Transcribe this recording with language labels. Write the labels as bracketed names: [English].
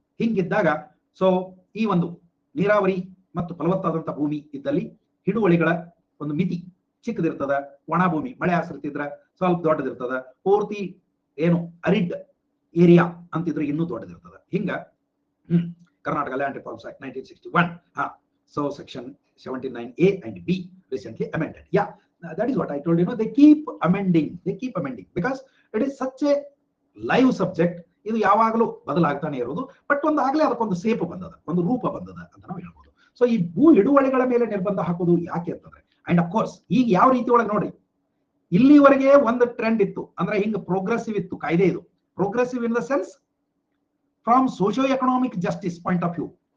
[Kannada] ಹಿಂಗಿದ್ದಾಗ ಸೊ ಈ ಒಂದು ನೀರಾವರಿ ಮತ್ತು ಫಲವತ್ತಾದಂತ ಭೂಮಿ ಇದ್ದಲ್ಲಿ ಹಿಡುವಳಿಗಳ ಒಂದು ಮಿತಿ ಚಿಕ್ಕದಿರ್ತದ. ಒಣ ಭೂಮಿ ಮಳೆ ಆಶ್ರಿತ ಇದ್ರ ಸ್ವಲ್ಪ ದೊಡ್ಡದಿರ್ತದ. ಪೂರ್ತಿ ಏನು ಅರಿಡ್ ಏರಿಯಾ ಅಂತಿದ್ರೆ ಇನ್ನೂ ದೊಡ್ಡದಿರ್ತದ. ಹಿಂಗ Karnataka land reforms act 1961. [English] So section 79A and B recently amended. Yeah, that is what I told you. They keep amending because it is such a live subject. [Kannada] ಇದು ಯಾವಾಗಲೂ ಬದಲಾಗ್ತಾನೆ ಇರೋದು. ಬಟ್ ಒಂದಾಗಲೇ ಅದಕ್ಕೊಂದು ಸೇಪ್ ಬಂದದ, ಒಂದು ರೂಪ ಬಂದದ ಅಂತ ನಾವು ಹೇಳ್ಬೋದು. ಸೊ ಈ ಭೂ ಹಿಡುವಳಿಗಳ ಮೇಲೆ ನಿರ್ಬಂಧ ಹಾಕೋದು ಯಾಕೆ ಅಂತಂದ್ರೆ, [English] and of course [Kannada] ಈಗ ಯಾವ ರೀತಿ ಒಳಗೆ ನೋಡಿ, ಇಲ್ಲಿವರೆಗೆ ಒಂದು ಟ್ರೆಂಡ್ ಇತ್ತು, ಅಂದ್ರೆ ಹಿಂಗ ಪ್ರೋಗ್ರೆಸಿವ್ ಇತ್ತು ಕಾಯ್ದೆ. [English] ಇದು progressive in the sense from socio economic justice point of view.